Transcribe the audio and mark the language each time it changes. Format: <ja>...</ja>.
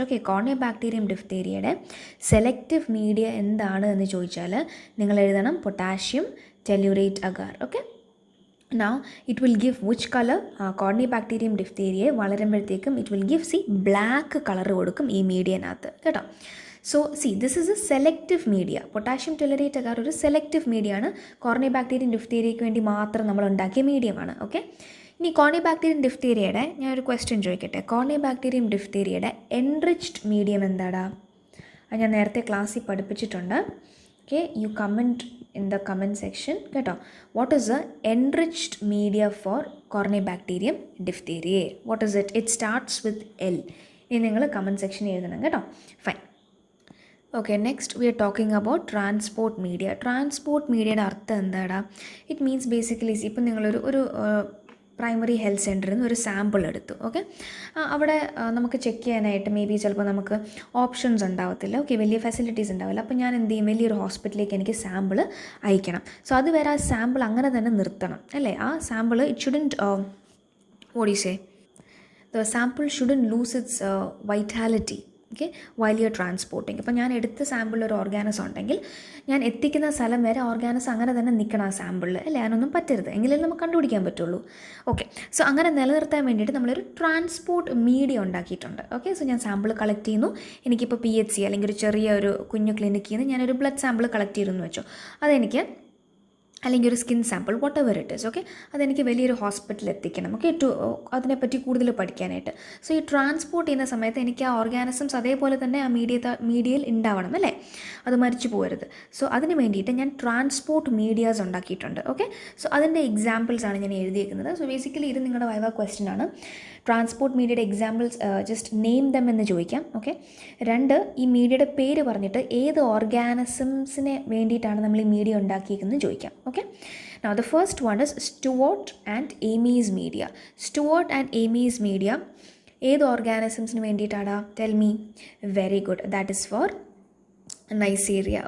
<ml>Okay, Corynebacterium diphtheriae selective media എന്താണ് എന്ന് ചോദിച്ചാൽ നിങ്ങൾ എഴുതണം potassium tellurate agar.</ml> <en>Okay, now it will give which color? Corynebacterium diphtheriae</en> <ml>വളരുമ്പോഴത്തേക്കും</ml> <en>it will give black color</en> <ml>കൊടുക്കും ഈ മീഡിയനകത്ത് കേട്ടോ.</ml> <en>So this is a selective media.</en> <ml>Potassium ടെല്ലറേറ്റ് agar ഒരു selective media ആണ്. കോർണിബാക്ടീരിയം ഡിഫ്തീരിയയ്ക്ക് വേണ്ടി മാത്രം നമ്മൾ ഉണ്ടാക്കിയ മീഡിയമാണ്. ഓക്കെ, ഇനി കോർണിബാക്ടീരിയം ഡിഫ്തീരിയയുടെ ഞാനൊരു ക്വസ്റ്റ്യൻ ചോദിക്കട്ടെ. കോർണിബാക്ടീരിയം ഡിഫ്തീരിയയുടെ എൻറിച്ച്ഡ് മീഡിയം എന്താടാ? അത് ഞാൻ നേരത്തെ ക്ലാസ്സിൽ പഠിപ്പിച്ചിട്ടുണ്ട്. Okay,</ml> <en>you comment in the comment section</en> <ml>കേട്ടോ.</ml> <en>What is a enriched media for corynebacterium diphtheriae? What is it? It starts with L.</en> <ml>ഇനി നിങ്ങൾ കമൻറ്റ് സെക്ഷനിൽ എഴുതണം കേട്ടോ.</ml> <en>Fine. Okay, next we are talking about transport media.</en> <ml>Transport മീഡിയയുടെ അർത്ഥം എന്താടാ? It means basically ഇപ്പം നിങ്ങളൊരു പ്രൈമറി ഹെൽത്ത് സെൻറ്ററിൽ നിന്ന് ഒരു സാമ്പിൾ എടുത്തു. ഓക്കെ, അവിടെ നമുക്ക് ചെക്ക് ചെയ്യാനായിട്ട് മേ ബി ചിലപ്പോൾ നമുക്ക് ഓപ്ഷൻസ് ഉണ്ടാവത്തില്ല. ഓക്കെ, വലിയ ഫെസിലിറ്റീസ് ഉണ്ടാവില്ല. അപ്പോൾ ഞാൻ എന്ത് ചെയ്യും? വലിയൊരു ഹോസ്പിറ്റലിലേക്ക് എനിക്ക് സാമ്പിൾ അയക്കണം. സോ അതുവരെ ആ സാമ്പിൾ അങ്ങനെ തന്നെ നിർത്തണം അല്ലേ? ആ sample it shouldn't what do you say?</ml> <en>The sample shouldn't lose its vitality. Okay, while you transporting.</en> <ml>ഇപ്പോൾ ഞാൻ എടുത്ത സാമ്പിളിൽ ഒരു ഓർഗാനസ് ഉണ്ടെങ്കിൽ ഞാൻ എത്തിക്കുന്ന സ്ഥലം വരെ ഓർഗാനസ് അങ്ങനെ തന്നെ നിൽക്കണം ആ സാമ്പിളിൽ അല്ലേ? അതിനൊന്നും പറ്റരുത്, എങ്കിലേ നമുക്ക് കണ്ടുപിടിക്കാൻ പറ്റുള്ളൂ. ഓക്കെ, സോ അങ്ങനെ നിലനിർത്താൻ വേണ്ടിയിട്ട് നമ്മളൊരു ട്രാൻസ്പോർട്ട് മീഡിയ ഉണ്ടാക്കിയിട്ടുണ്ട്. ഓക്കെ, സോ ഞാൻ സാമ്പിൾ കളക്ട് ചെയ്യുന്നു. എനിക്കിപ്പോൾ PHC അല്ലെങ്കിൽ ഒരു ചെറിയ ഒരു കുഞ്ഞു ക്ലിനിക്കിൽ നിന്ന് ഞാനൊരു ബ്ലഡ് സാമ്പിൾ കളക്ട് ചെയ്തെന്ന് വെച്ചോ. അതെനിക്ക് അല്ലെങ്കിൽ ഒരു skin sample what ever it is. Okay, അതെനിക്ക് വലിയൊരു ഹോസ്പിറ്റലിൽ എത്തിക്കണം. ഓക്കെ, അതിനെപ്പറ്റി കൂടുതൽ പഠിക്കാനായിട്ട്. സോ ഈ ട്രാൻസ്പോർട്ട് ചെയ്യുന്ന സമയത്ത് എനിക്ക് ആ ഓർഗാനിസംസ് അതേപോലെ തന്നെ ആ മീഡിയയിൽ ഉണ്ടാവണം അല്ലേ? അത് മരിച്ചു പോകരുത്. സോ അതിന് വേണ്ടിയിട്ട് ഞാൻ ട്രാൻസ്പോർട്ട് മീഡിയാസ് ഉണ്ടാക്കിയിട്ടുണ്ട്. ഓക്കെ, സോ അതിൻ്റെ എക്സാമ്പിൾസാണ് ഞാൻ എഴുതിയിരിക്കുന്നത്. സോ ബേസിക്കലി ഇത് നിങ്ങളുടെ വൈവ ക്വസ്റ്റ്യൻ ആണ്. ട്രാൻസ്പോർട്ട് മീഡിയയുടെ എക്സാമ്പിൾസ് ജസ്റ്റ് നെയിം ദം എന്ന് ചോദിക്കാം. ഓക്കെ, 2 ഈ മീഡിയയുടെ പേര് പറഞ്ഞിട്ട് ഏത് ഓർഗാനിസംസിനെ വേണ്ടിയിട്ടാണ് നമ്മൾ ഈ മീഡിയ ഉണ്ടാക്കിയിരിക്കുന്നത് ചോദിക്കാം.</ml> <en>Okay, now the first one is Stewart and Amy's media.</en> <ml>Stewart and Amy's media ഏത് ഓർഗാനിസംസിന് വേണ്ടിയിട്ടാണ്?</ml> <en>Tell me. Very good, that is for Neisseria.</en>